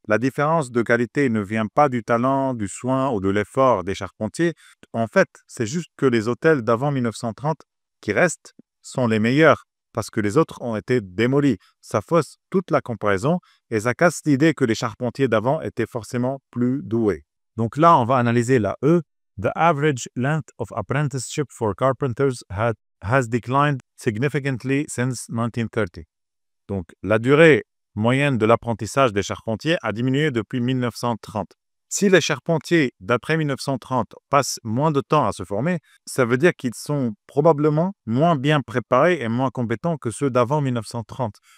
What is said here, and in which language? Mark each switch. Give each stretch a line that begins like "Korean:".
French: La différence de qualité ne vient pas du talent, du soin ou de l'effort des charpentiers. En fait, c'est juste que les hôtels d'avant 1930 qui restent sont les meilleurs parce que les autres ont été démolis. Ça fausse toute la comparaison et ça casse l'idée que les charpentiers d'avant étaient forcément plus doués. Donc là, on va analyser la E.
English: The average length of apprenticeship for carpenters has declined significantly since 1930.
French: Donc, la durée moyenne de l'apprentissage des charpentiers a diminué depuis 1930. Si les charpentiers d'après 1930 passent moins de temps à se former, ça veut dire qu'ils sont probablement moins bien préparés et moins compétents que ceux d'avant 1930.